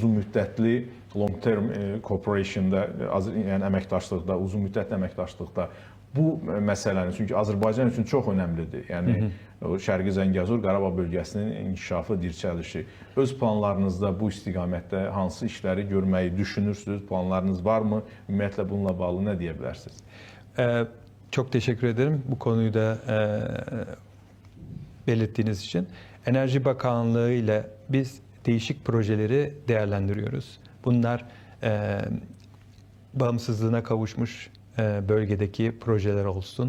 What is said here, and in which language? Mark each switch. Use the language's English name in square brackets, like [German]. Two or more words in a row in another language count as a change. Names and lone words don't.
[Azerbaijani] Uzun müddətli [English] long term [Azerbaijani] corporation'da, yəni əməkdaşlıqda, uzun müddət əməkdaşlıqda bu məsələnin, çünki Azərbaycan üçün çox önəmlidir. Yəni o Şərqi Zəngəzur, Qarabağ bölgəsinin inkişafı, dirçəlişi. Öz planlarınızda bu istiqamətdə hansı işləri görməyi düşünürsünüz? Planlarınız varmı? Ümumiyyətlə bununla bağlı nə deyə bilərsiniz? [Turkish] Çok teşekkür ederim bu konuyu da belirttiğiniz için. Enerji Bakanlığı ile biz değişik projeleri değerlendiriyoruz. Bunlar bağımsızlığına kavuşmuş bölgedeki projeler olsun.